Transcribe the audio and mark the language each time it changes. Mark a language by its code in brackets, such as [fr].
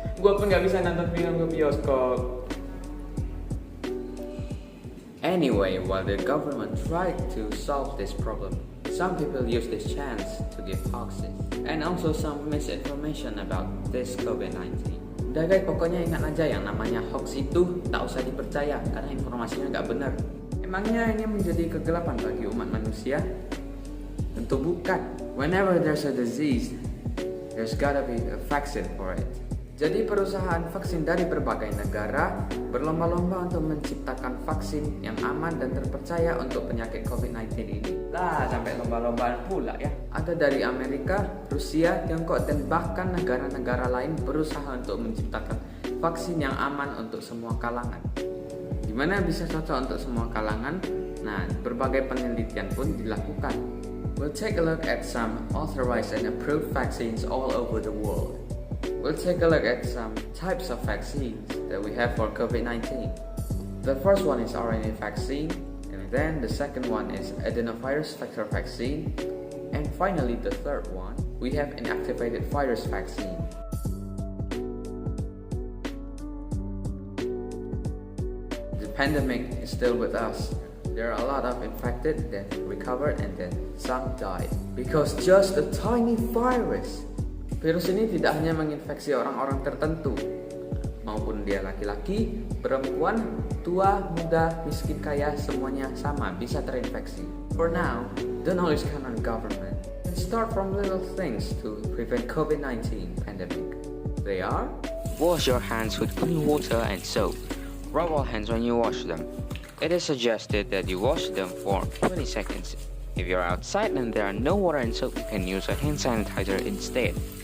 [id] Gua pun gak bisa nonton film ke bioskop. [en] Anyway, while the government tried to solve this problem, some people use this chance to give hoaxes and also some misinformation about this COVID-19. [id] Udah guys, pokoknya ingat aja yang namanya hoax itu tak usah dipercaya karena informasinya gak benar. Emangnya ini menjadi kegelapan bagi umat manusia? Tentu bukan. [en] Whenever there's a disease, there's gotta be a vaccine for it. [id] Jadi perusahaan vaksin dari berbagai negara berlomba-lomba untuk menciptakan vaksin yang aman dan terpercaya untuk penyakit COVID-19 ini. Lah, sampai lomba-lombaan pula ya. Ada dari Amerika, Rusia, Tiongkok, dan bahkan negara-negara lain berusaha untuk menciptakan vaksin yang aman untuk semua kalangan. Gimana bisa cocok untuk semua kalangan? Nah, berbagai penelitian pun dilakukan. [en] We'll take a look at some authorized and approved vaccines all over the world. We'll take a look at some types of vaccines that we have for COVID-19. The first one is RNA vaccine, and then the second one is adenovirus vector vaccine, and finally the third one, we have inactivated virus vaccine. The pandemic is still with us. There are a lot of infected that recovered and then some died because just a tiny virus [id] Virus ini tidak hanya menginfeksi orang-orang tertentu, maupun dia laki-laki, perempuan, tua, muda, miskin, kaya, semuanya sama bisa terinfeksi. [en] For now, don't always count on government. Start from little things to prevent COVID-19 pandemic. They are: wash your hands with clean water and soap. Rub all hands when you wash them. It is suggested that you wash them for 20 seconds. If you're outside and there are no water and soap, you can use a hand sanitizer instead.